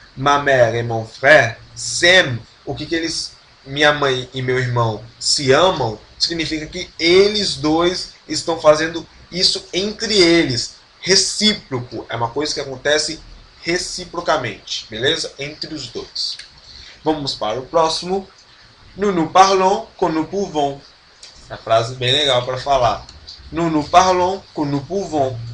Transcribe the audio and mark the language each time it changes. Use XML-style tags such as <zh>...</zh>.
<fr>Ma mère et mon frère s'aiment,</fr> <pt>o que eles, minha mãe e meu irmão se amam, significa que eles dois estão fazendo isso entre eles, recíproco, é uma coisa que acontece reciprocamente, beleza? Entre os dois. Vamos para o próximo.</pt> <fr>Nous nous parlons quand nous pouvons.</fr> <pt>É uma frase bem legal para falar.</pt> <fr>Nous nous parlons quand nous pouvons.</fr>